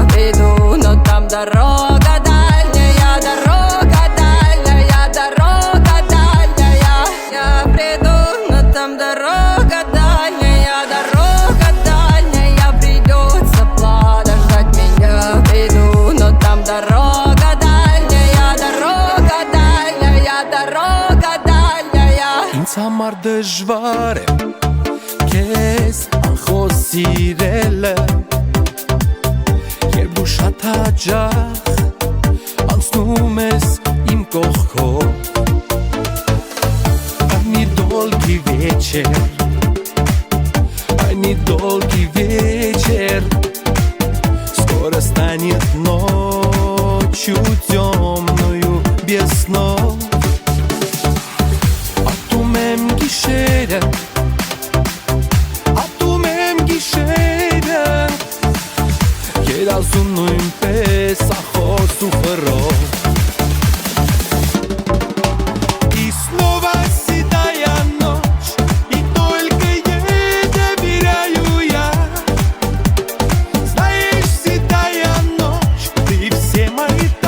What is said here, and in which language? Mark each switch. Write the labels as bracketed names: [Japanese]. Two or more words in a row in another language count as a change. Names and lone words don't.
[Russian] Приду, но там дорога дальняя, Я приду, но там дорога дальняя, придется подождать меня. Приду, но там дорога дальняя, [Armenian] Ինձ համար դժվար է քեզ անխոս սիրելը, երբ դու շատ հաճախ անցնում ես իմ կողքով։ Այն մի [Russian] долгий вечер скоро станет ночью темною без снов. [Armenian] Ատում եմ գիշերը Երազում նույնպես ախոս ու խռով [Russian] И снова седая ночь И только ей доверяю я Знаешь, седая ночь Ты все мои